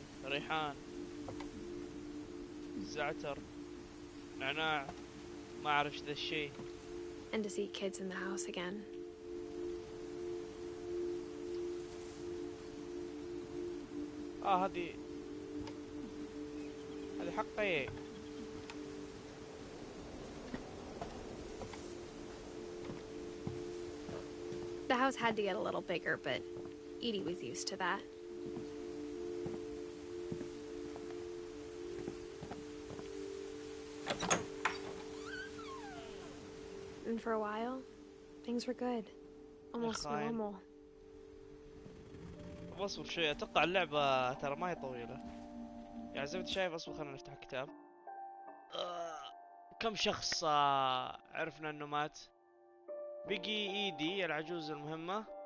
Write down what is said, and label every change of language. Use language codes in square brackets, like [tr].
[ar] ريحان زعتر نعناع ما أعرف إيش ذا الشيء. [en] And to see kids in the house again. [ar] هذه حقي. [en] The house had to get a little bigger, but Edie was used to that. And for a while, things were good. Almost normal. [ar] اصبر شوي. اتوقع اللعبة ترى ما هي طويلة. يعني زي ما انت شايف. اصبر خلينا نفتح الكتاب. كم شخص عرفنا انه مات. بقي ايدي العجوز المهمة.